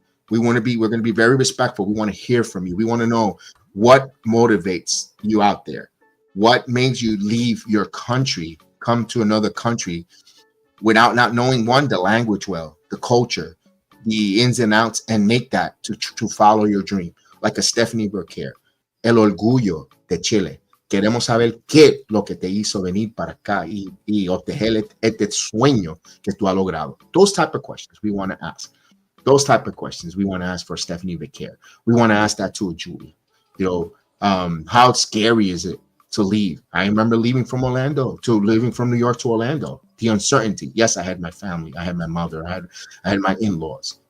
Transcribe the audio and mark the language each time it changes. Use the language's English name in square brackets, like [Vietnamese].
[English] We're going to be very respectful. We want to hear from you. We want to know what motivates you out there. What makes you leave your country, come to another country without not knowing, the language well, the culture, the ins and outs, and make that to follow your dream. Like a [Spanish] Stephanie Burkere, el orgullo de Chile. Queremos saber qué lo que te hizo venir para acá y obtener este sueño que tú has logrado. [English] Those type of questions we want to ask. Those type of questions we want to ask for Stephanie Burkere. We want to ask that to a Julie. How scary is it to leave? I remember leaving from New York to Orlando. The uncertainty. Yes, I had my family. I had my mother. I had my in-laws.